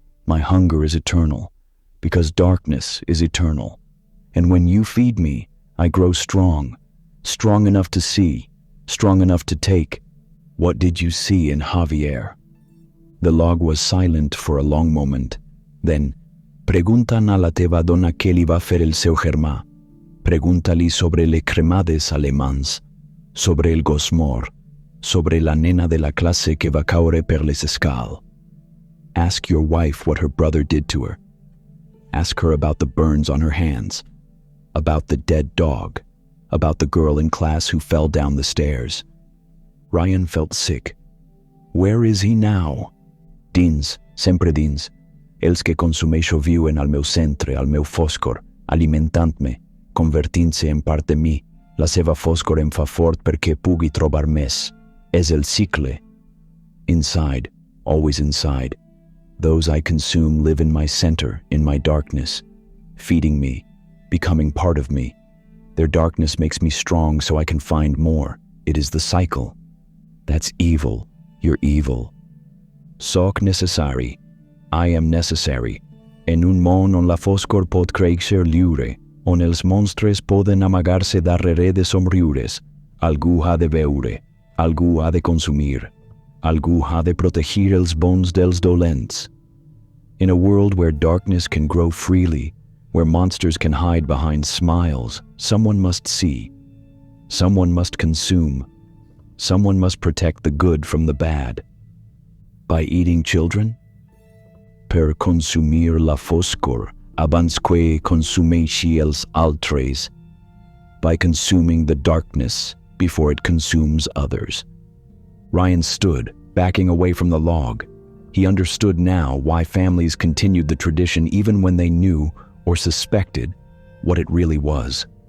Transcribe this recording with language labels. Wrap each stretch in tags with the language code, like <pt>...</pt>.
<en>My hunger is eternal, because darkness is eternal. And when you feed me, I grow strong, strong enough to see, strong enough to take. What did you see in Javier? The log was silent for a long moment.</en> <ca>Then, preguntan a la teva dona què li va fer el seu germà. Pregunta-li sobre les cremades alemans, sobre el gos mort, sobre la nena de la classe que va caure per les escales.</ca> <en>Ask your wife what her brother did to her. Ask her about the burns on her hands, about the dead dog, about the girl in class who fell down the stairs. Ryan felt sick. Where is he now?</en> <ca>Dins, sempre dins, els que consumeixo viuen al meu centre, al meu foscor, alimentant-me, convertint-se en part de mi. La seva foscor em fa fort perquè pugui trobar més. És el cicle.</ca> <en>Inside, always inside. Those I consume live in my center, in my darkness, feeding me, becoming part of me. Their darkness makes me strong so I can find more. It is the cycle. That's evil. You're evil.</en> <ca>Soc necessari.</ca> <en>I am necessary.</en> <ca>En un món on la foscor pot créixer lliure, on els monstres poden amagar-se darrere de somriures, algú ha de veure, algú ha de consumir, algú ha de protegir els bons dels dolents.</ca> <en>In a world where darkness can grow freely, where monsters can hide behind smiles, someone must see, someone must consume, someone must protect the good from the bad. By eating children?</en> <ca>Per consumir la foscor, abans que consumeixi els altres.</ca> <en>By consuming the darkness before it consumes others. Ryan stood, backing away from the log. He understood now why families continued the tradition even when they knew or suspected what it really was.</en>